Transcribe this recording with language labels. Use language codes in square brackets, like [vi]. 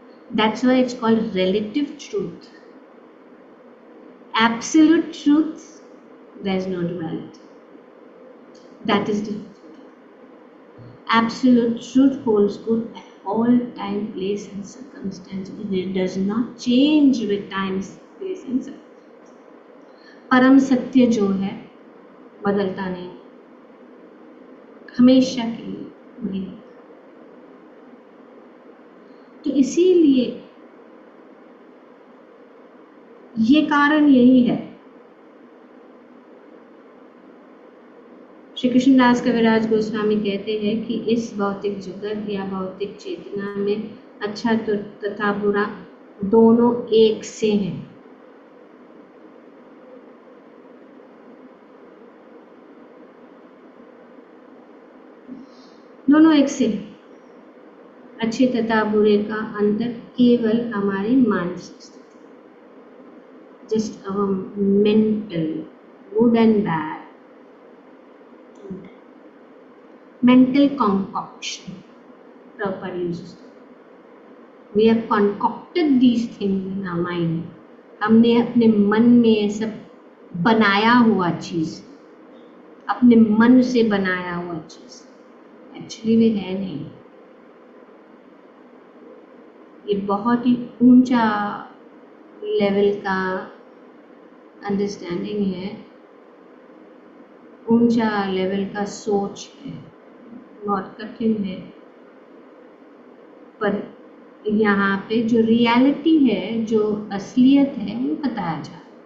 [en] That's why it's called relative truth. Absolute truth, there is no duality. That is the truth. Absolute truth holds good at all time, place and circumstance. It does not change with time, place and circumstance. [hi] परम सत्य जो है बदलता नहीं, हमेशा के लिए वही। तो इसीलिए ये कारण यही है श्री कृष्णदास कविराज गोस्वामी कहते हैं कि इस भौतिक जगत या भौतिक चेतना में अच्छा तथा बुरा दोनों एक से हैं। दोनों एक से हैं। अच्छे तथा बुरे का अंतर केवल हमारी मानसिक स्थिति, [en] Just our mental good and bad, mental concoction. Prabhupada uses that. We have concocted these things in our mind. [hi] हमने अपने मन में ये सब बनाया हुआ चीज, अपने मन से बनाया हुआ चीज, एक्चुअली वे है नहीं। ये बहुत ही ऊंचा लेवल का अंडरस्टैंडिंग है, ऊंचा लेवल का सोच है, बहुत कठिन है, पर यहाँ पे जो रियलिटी है, जो असलियत है, वो बताया जा रहा है।